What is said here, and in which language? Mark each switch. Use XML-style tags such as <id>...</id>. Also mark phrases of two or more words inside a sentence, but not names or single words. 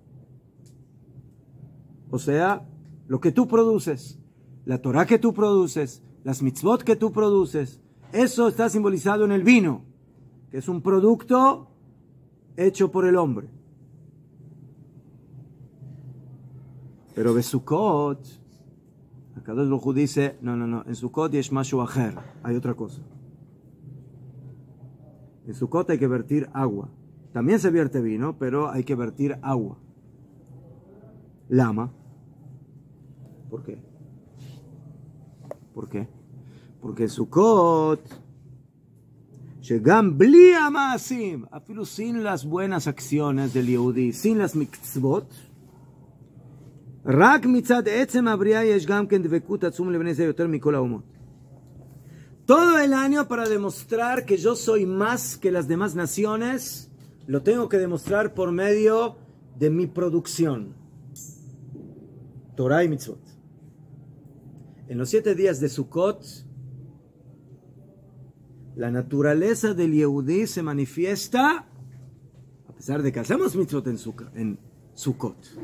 <es>O sea, lo que tú produces, la Torah que tú produces, las mitzvot que tú produces, eso está simbolizado en el vino, que es un producto hecho por el hombre. Pero en Sukkot, acá Kadosh Baruj Hu dice, no, en Sukkot</es> <he>יש משהו אחר,</he> <es>hay otra cosa. En Sukkot hay que vertir agua. También se vierte vino, pero hay que vertir agua. Lama. ¿Por qué? ¿Por qué? Porque en Sukkot,</es> <he>שגם בלי מעשים, אפילו</he> <es>sin las buenas acciones del Yehudí, sin las mitzvot,</es> <he>רק מצד עצם הבריאה יש גם כן דבקות עצום לבני ישראל יותר מכל האומות.</he> <es>todo el año para demostrar que yo soy más que las demás naciones, lo tengo que demostrar por medio de mi producción. Torah y mitzvot. En los 7 días de Sukkot, la naturaleza del Yehudí se manifiesta, a pesar de que hacemos mitzvot en Sukkot.</es>